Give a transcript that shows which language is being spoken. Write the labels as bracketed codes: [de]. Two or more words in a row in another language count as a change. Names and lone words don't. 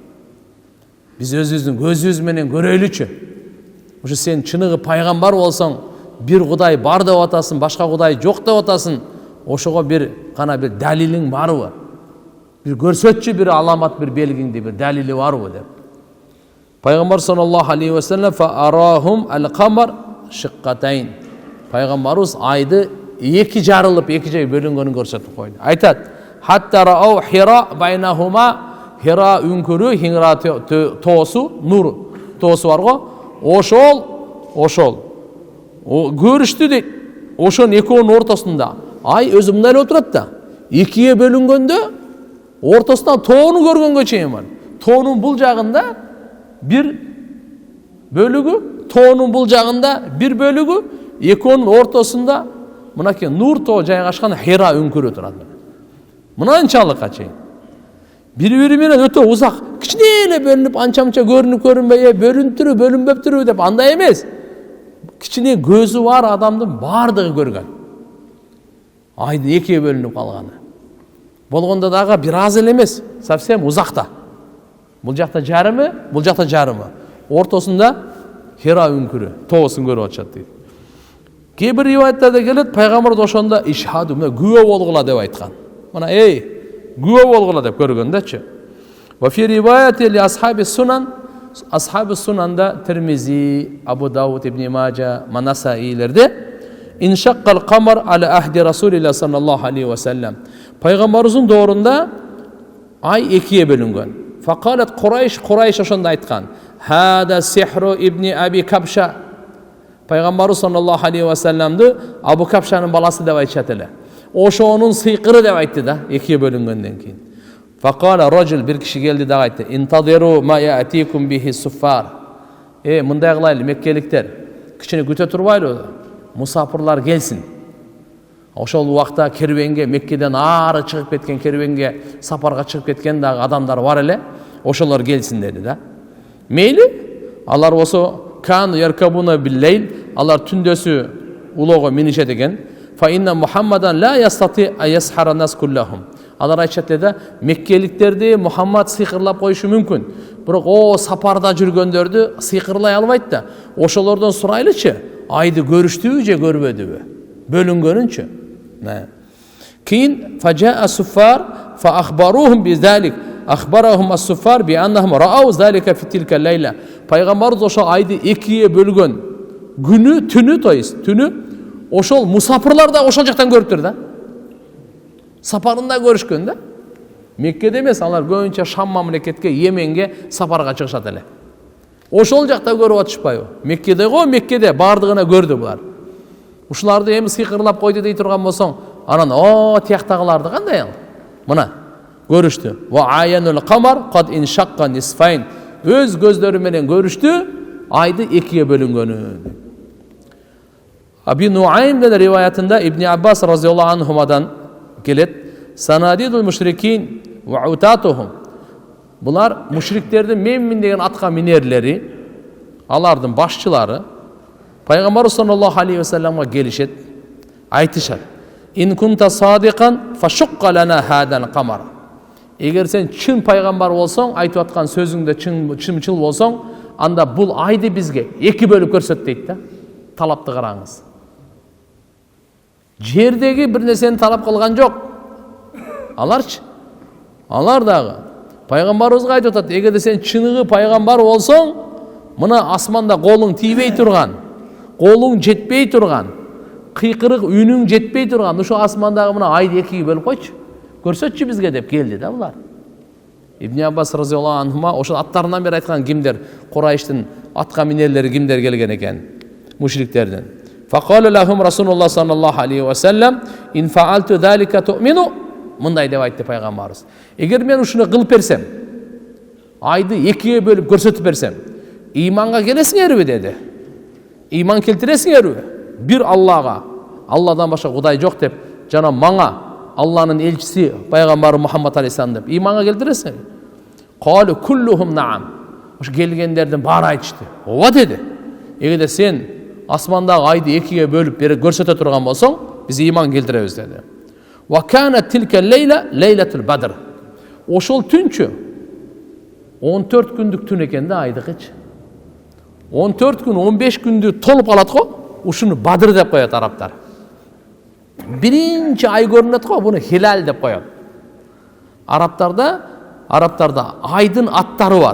[ky] Биз өзүбүздүн көзүбүз менен көрөлүчү. Ушу сен чыныгы пайгамбар болсоң, бир Кудай бар деп атасың, башка Кудай жок деп атасың, ошого бир гана бир далилиң барбы? Бир көрсөтчү, бир аламат, бир белгиңди, бир далили барбы деп. [ar] Пайгамбар صلى الله عليه وسلم فأراهم القمر شقتين. [ky] Пайгамбарыбыз айды эки жарылып, эки жай бөлүнгөнүн көрсөтүп койду. Айтат: [ar] "حتى رأوا حراء بينهما", [ky] Хира үңкүрү, Хира тоосу, нур тоосу барго, ошол көрүштү дейт. Ошонун экөөнүн ортосунда ай өзү мындай эле отурат да. Экиге бөлүнгөндө ортосунан тоону көргөнгө чейин бар. Тоонун бул жагында bir bölügü, toğunun bul jagында bir bölügü, ekönün ortasında mınaki nur too jayгашкан Hira үңкүрү турат. Мынанчалыкка чейин. Бири-бири менен өтө узак, кичине эле бөлүнүп, анча-мынча көрүнүп, бөлүнтүрү, бөлүнбөптүрү деп андай эмес. Кичине көзү бар адамдын бардыгы көргөн. Айдын экиге бөлүнүп калганы. Болгондо дагы бир аз эле эмес, совсем узакта. Бул жакта жарымы, бул жакта жарымы. Ортосунда Хира үңкүрү, тоосун көрүп атышат дейт. Кээ бир риваяттарда келет, пайгамбар ошондо ишхаду, мына күбө болгула деп айткан. Мына күбө болгула деп көргөндөчү. [ar] وفي رواية لأصحاب السنن, [ky] асхаби сунанда Тирмизи, Абу Дауд, Ибн Мажа, Манасаилерде [ar] انشق القمر على عهد رسول الله صلى الله عليه وسلم. [ky] Пайгамбарыбыздын доорунда ай экиге бөлүнгөн. [ar] فقالت قريش [ky] ошондо айткан: [ar] "هذا سحر ابن أبي كبشة." [ky] Пайгамбарыбыз [ar] صلى الله عليه و [ky] салламды Абу Кабшанын баласы деп айтышат эле. Ошонун сыйкыры деп айтты да, экиге бөлүнгөндөн кийин. [ar] فقال رجل, [ky] бир киши келди да айтты: [ar] "انتظروا ما يأتيكم به السفار." [ky] Мындай кылайлы, меккеликтер, кичине күтө турбайлы, мусафирлар келсин. Ошол убакта кервенге, Меккеден ары чыгып кеткен кервенге, сапарга чыгып кеткен дагы адамдар бар эле, ошолор келсин деди да. Мейли, алар болсо [ar] كانوا يركبون بالليل, [ky] алар түндөсү улоого минишет экен. [ar] فإن محمدا لا يستطيع أن يسحر الناس كلهم. [ky] Алар айтышат да, меккеликтерди Мухаммад сыйкырлап коюшу мүмкүн. Бирок сапарда жүргөндөрдү сыйкырлай албайт да. Ошолордон сурайлычы, айды көрүштүбү же көрбөдүбү? Бөлүнгөнүнчү. [ar] Кийин فجاء السفار فأخبروهم بذلك. أخبرهم السفار بأنهم رأوا ذلك في تلك الليلة. [ky] Пайгамбарыбыз ошол айды экиге бөлгөн күнү, түнү, то есть түнү ошол мусафирлар да ошол жактан көрүптүр да. Сапарында көрүшкөн да. Меккеде эмес, алар көбүнчө Шам мамлекетке, Йеменге сапарга чыгышат эле. Ошол жакта көрүп атышпайбы? Меккеде го, Меккеде бардыгына көрдү булар. Ушуларды эми сыйкырлап койду дей турган болсоң, анан тияктагыларды кандай ал? Мына көрүштү. [ar] وآية القمر قد انشق نصفين. [ky] Өз көздөрү менен көрүштү, айды экиге бөлүнгөнү. Аби Нуайм риваятында Ибн Аббас разияллаху анхумадан келет. [ar] صناديد المشركين وعتاتهم. [ky] Булар мушриктердин менмин деген атка минерлери, алардын башчылары Пайгамбар [ar] صلى الله عليه و [ky] салламга келишет, айтышат: [ar] "إن كنت صادقا فشق لنا هذا القمر." [ky] Эгер сен чын пайгамбар болсоң, айтып аткан сөзүңдө чынчыл болсоң, анда бул айды бизге эки бөлүп көрсөт дейт да. Талапты караңыз. Жердеги бир нерсени талап кылган жок. Алар дагы пайгамбарыбызга айтып атат: "Эгерде сен чыныгы пайгамбар болсоң, мына асманда колуң тийбей турган, колуң жетпей турган, кыйкырык үнүң жетпей турган, ошо асмандагы мына айды экиге бөлүп койчу. Көрсөтчү бизге" деп келди да булар. Ибн Аббас [ar] رضي الله عنهما [ky] ошол аттарынан бери айткан кимдер, Курайштын атка минерлери кимдер келген экен? Мушриктерден. [ar] فقال لهم رسول الله صلى الله عليه وسلم إن فعلت ذلك تؤمنون." [ky] Мындай деп айтты пайгамбарыбыз: "Эгер мен ушуну кылып берсем, айды экиге бөлүп көрсөтүп берсем, иманга келесиңерби?" деди. "Иман келтиресиңерби? Бир Аллага, Алладан башка Кудай жок деп, жана мага Алланын элчиси пайгамбары Мухаммад алейхиссалам деп иманга келтиресиңерби?" [ar] قالوا كلهم نعم. [ky] Ошо келгендердин баары айтышты: "Ооба" деди. "Эгерде сен асмандагы айды экиге бөлүп берип көрсөтө турган болсоң, биз иман келтиребиз" деди. [ar] وكانت تلك الليلة ليلة البدر. [ky] Ошол түнчү 14 күндүк түн экен да айдыкычы. 14 күн, 15 күндү толуп калат го, ушуну Бадыр деп коет арабтар. Биринчи ай көрүнөт го, буну Хилал деп коет. Арабтарда айдын аттары бар.